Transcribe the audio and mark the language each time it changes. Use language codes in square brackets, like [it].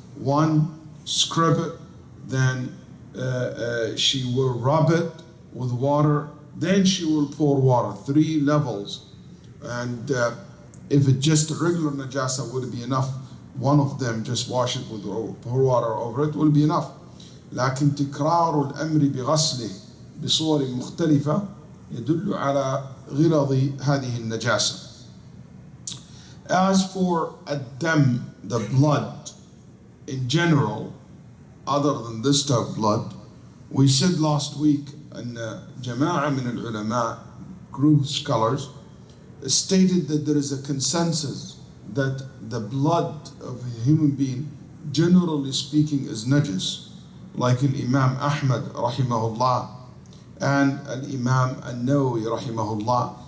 [en] One, scrub it, then she will rub it with water, then she will pour water, 3 levels. And if it's just a regular najasa, would it be enough? One of them, just wash it with pour water over it, will be enough. [ar] لكن تكرار الأمر بغسله بصور مختلفة يدل على غلظ هذه النجاسة. [en] As for الدم, the blood in general, other than this type of blood, we said last week [ar] أن جماعة من العلماء, [en] group of scholars, stated that there is a consensus that the blood of a human being, generally speaking, is najis, like Imam Ahmad rahimahullah and Imam An-Nawawi rahimahullah.